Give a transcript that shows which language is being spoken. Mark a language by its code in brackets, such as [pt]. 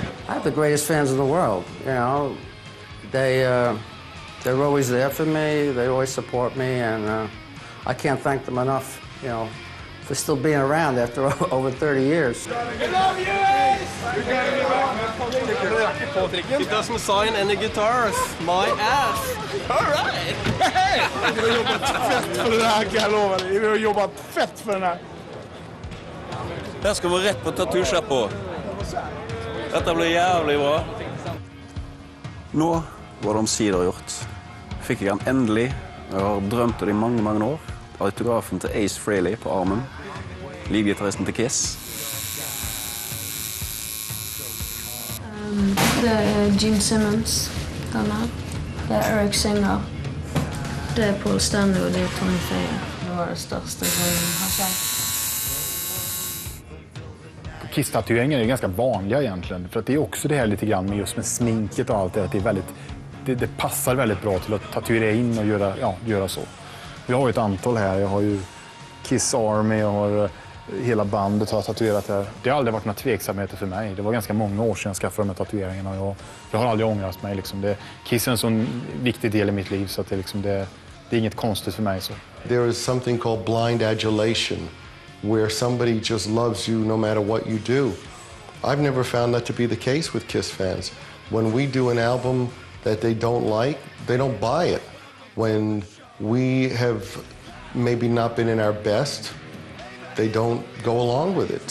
[en] I have the greatest fans in the world, you know. They're always there for me, they always support me, and I can't thank them enough, you know, for still being around after over 30 years. We love you, Ace! He doesn't sign any guitars. My ass. All right. Hey! [sv] Vi har jobbat fett för den här, kan jag lova dig. Vi har jobbat fett för den här. [no] Der skal vi rett på tattoo-shop på. Dette blir jævlig bra. Nå var det omsider gjort. Fikk jeg han endelig. Jeg har drømt det I mange, mange år. Autografen til Ace Frehley på armen. Livgitaristen til Kiss. Det Gene Simmons, denne. Det Eric Singer. Det Paul Stanley og det Tommy Faye. Det var det største jeg har sett. [sv] Kiss-tatueringar är ganska vanliga egentligen, för att det är också det här lite grann med just med sminket och allt det, att det är väldigt, det passar väldigt bra till att tatuera in och göra så. Vi har ju ett antal här. Jag har ju Kiss Army, jag har hela bandet har tatuerat här. Det har aldrig varit några tveksamheter för mig. Det var ganska många år sedan jag skaffade de här tatueringarna och jag har aldrig ångrat mig liksom. Kiss är en sån viktig del I mitt liv så att det är inget konstigt för mig så. [en] There is something called blind adulation, where somebody just loves you no matter what you do. I've never found that to be the case with Kiss fans. When we do an album that they don't like, they don't buy it. When we have maybe not been in our best, they don't go along with it.